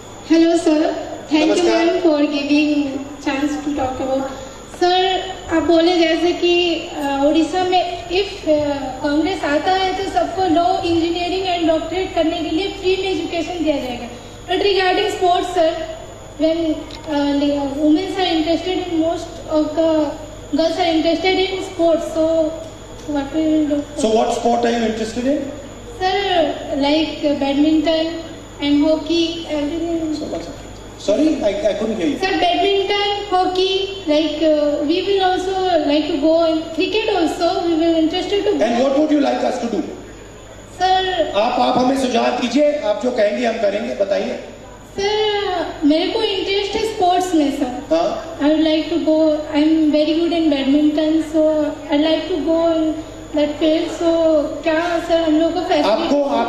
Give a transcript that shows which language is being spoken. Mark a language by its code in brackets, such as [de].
[en] Hello sir, thank you ma'am for giving chance to talk about. [hi] Sir, आप बोले जैसे कि उड़ीसा में इफ कांग्रेस आता है तो सबको लॉ, इंजीनियरिंग एंड डॉक्टरेट करने के लिए फ्री में एजुकेशन दिया जाएगा। [en] But regarding sports, sir, when women are interested in, most of the girls are interested in sports. So, what we will do? So, what sport are you interested in? Sir, like badminton and hockey, everything. Sorry, I couldn't hear you. Sir, badminton, hockey, like we will also like to go in cricket also. We will interested to. And what would you like us to do? Sir, [hi] आप हमें सुझाव दीजिए, आप जो कहेंगे हम करेंगे, बताइए। सर, मेरे को इंटरेस्ट है स्पोर्ट्स में सर। हाँ? [en] I would like to go. I'm very good in badminton, so I'd like to go in that field. [hi] So क्या सर हम लोग को